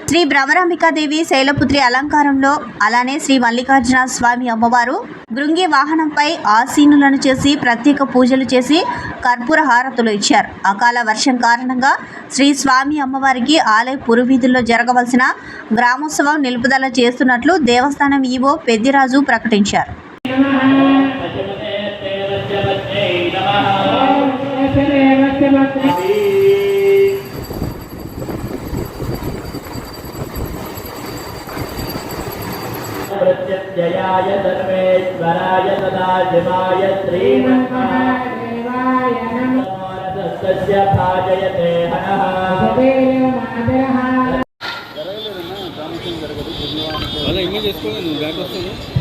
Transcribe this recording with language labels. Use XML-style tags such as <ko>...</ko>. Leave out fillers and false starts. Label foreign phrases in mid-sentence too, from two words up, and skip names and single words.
<te>శ్రీ భ్రమరాంబికాదేవి శైలపుత్రి అలంకారంలో, అలానే శ్రీ మల్లికార్జున స్వామి అమ్మవారు భృంగి వాహనంపై ఆసీనులను చేసి ప్రత్యేక పూజలు చేసి కర్పూర హారతులు ఇచ్చారు. అకాల వర్షం కారణంగా శ్రీ స్వామి అమ్మవారికి ఆలయ పురువీధుల్లో జరగవలసిన గ్రామోత్సవం నిలుపుదల చేస్తున్నట్లు దేవస్థానం ఈవో పెద్దిరాజు ప్రకటించారు.</te> <sa>प्रत्यक्षयाय सर्वेश्वराय सदाशिवाय श्रीमन्महादेवाय नमः तस्य भाजयते हनः</sa> <te>అలా ఇమేజ్ చేసుకోవాలి నువ్వు బ్యాక్ వస్తుంది</te>